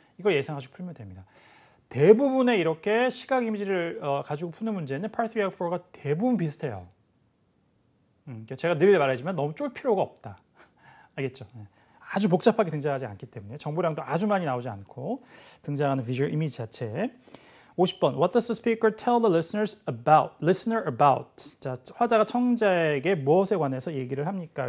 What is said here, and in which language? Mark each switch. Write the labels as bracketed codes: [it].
[ko] 이걸 예상하시고 풀면 됩니다. 대부분의 이렇게 시각 이미지를 가지고 푸는 문제는 Part 3하고 4가 대부분 비슷해요. 제가 늘 말하지만 너무 쫄 필요가 없다. 알겠죠? 아주 복잡하게 등장하지 않기 때문에 정보량도 아주 많이 나오지 않고 등장하는 비주얼 이미지 자체. 50번. [en] What does the speaker tell the listener about? [ko] 자, 화자가 청자에게 무엇에 관해서 얘기를 합니까?